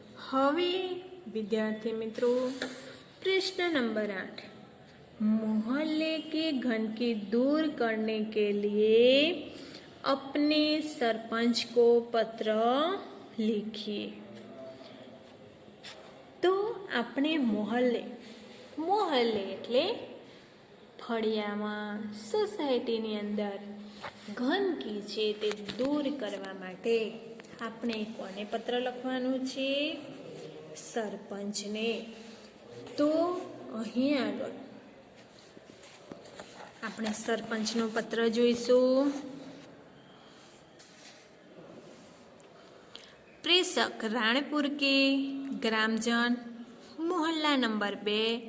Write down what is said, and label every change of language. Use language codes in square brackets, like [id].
[gu] हवे विद्यार्थी मित्रों, प्रश्न नंबर 8. [hi] मोहल्ले की गंदगी दूर करने के लिए अपने सरपंच को पत्र लिखिए. तो अपने मोहल्ले [gu] એટલે ફળિયામાં, સોસાયટીની અંદર ગંદકી છે તે દૂર કરવા માટે આપણે કોને પત્ર લખવાનું છે? સરપંચને. તો અહીં આગળ આપણે સરપંચનો પત્ર જોઈશું. [hi] प्रेषक राणपुर के ग्रामजन मोहल्ला नंबर 2.